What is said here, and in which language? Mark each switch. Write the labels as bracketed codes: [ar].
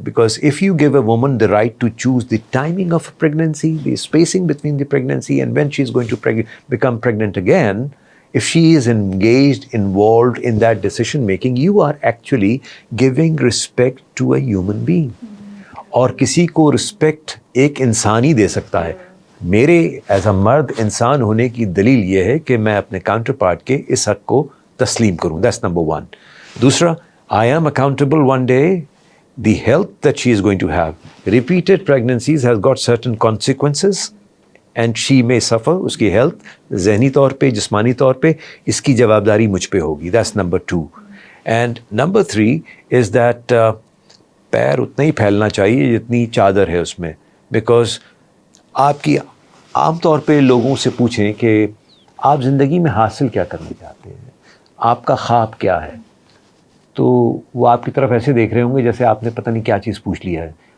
[en] Because if you give a woman the right to choose the timing of pregnancy, the spacing between the pregnancy and when she is going to become pregnant again, if she is engaged, involved in that decision making, you are actually giving respect to a human being. [ur] اور کسی کو respect ایک انسان ہی دے سکتا ہے. میرے as a مرد انسان ہونے کی دلیل یہ ہے کہ میں اپنے کاؤنٹر پارٹ کے اس حق کو تسلیم کروں. [en] That's number 1. [ur] دوسرا, [en] I am accountable one day. The health that she is going to have, repeated pregnancies has got certain consequences and she may suffer. [ur] اس کی ہیلتھ ذہنی طور پہ, جسمانی طور پہ, اس کی جوابداری مجھ پہ ہوگی. [en] That's number 2. And number 3 is that [ur] پیر اتنا ہی پھیلنا چاہیے جتنی چادر ہے اس میں. بیکاز آپ کی عام طور پہ لوگوں سے پوچھیں کہ آپ زندگی میں حاصل کیا کرنا چاہتے ہیں, آپ کا خواب کیا ہے, تو وہ آپ کی طرف ایسے دیکھ رہے ہوں گے جیسے آپ نے پتہ نہیں کیا چیز پوچھ لیا ہے.